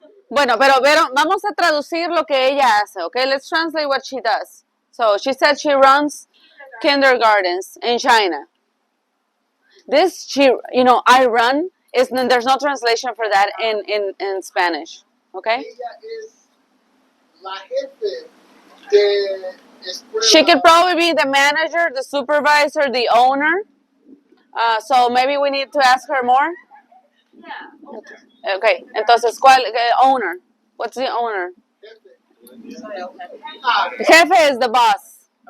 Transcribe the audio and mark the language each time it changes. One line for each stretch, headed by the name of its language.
Spanish: Bueno, pero vamos a traducir lo que ella hace, okay?
English: Let's translate what she does. So she said she runs kindergartens in China. This, I run, there's no translation for that in Spanish, okay?
Spanish: Ella es la jefe de escuela.
English: She could probably be the manager, the supervisor, the owner. So maybe we need to ask her more. Yeah. Okay,
Spanish: entonces, ¿cuál?
English: Owner. What's the owner? Jefe is the boss.